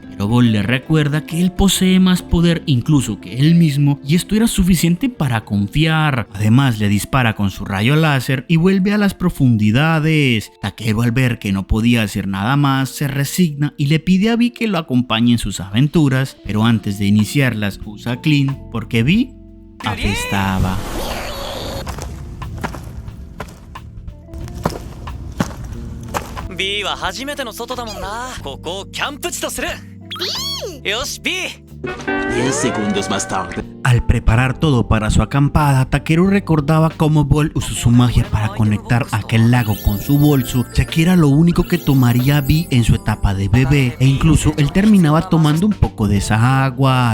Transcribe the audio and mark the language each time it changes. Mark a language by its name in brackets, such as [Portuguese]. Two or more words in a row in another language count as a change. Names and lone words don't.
[Spanish] Pero Vol le recuerda que él posee más poder incluso que él mismo, y esto era suficiente para confiar. Además, le dispara con su rayo láser y vuelve a las profundidades. Takeru, al ver que no podía hacer nada más, se resigna y le pide a Vi que lo acompañe en sus aventuras, pero antes de iniciarlas usa Clean porque Vi apestaba. [Japanese] B は初めての外だもんな。ここをキャンプ地とする。よし B。 [Spanish] 10 segundos más tarde. Al preparar todo para su acampada, Takeru recordaba cómo Vol usó su magia para conectar aquel lago con su bolso, ya que era lo único que tomaría Vi en su etapa de bebé, e incluso él terminaba tomando un poco de esa agua.